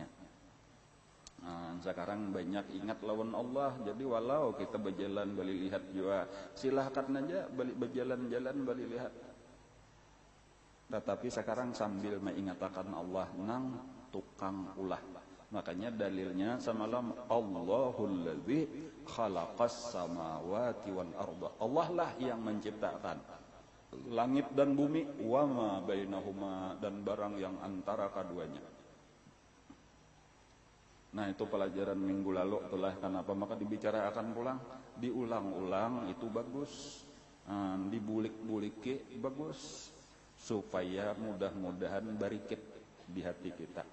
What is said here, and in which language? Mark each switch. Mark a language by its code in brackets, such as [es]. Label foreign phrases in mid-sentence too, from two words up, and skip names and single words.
[id] Sekarang banyak ingat lawan Allah, jadi walau kita berjalan beli lihat juga, silahkan aja berjalan-jalan beli lihat. Tetapi sekarang sambil mengingatakan Allah nang tukang ulah, Makanya dalilnya samalam [ar] الله الذي خلق السماوات والأرض. [id] Allah lah yang menciptakan langit dan bumi, [ar] وما بينهما, [id] dan barang yang antara keduanya. Nah, itu pelajaran minggu lalu itulah kenapa maka dibicarakan pulang, diulang-ulang itu bagus. [bjn] Dibulik-buliki bagus supaya mudah-mudahan barikit di hati kita.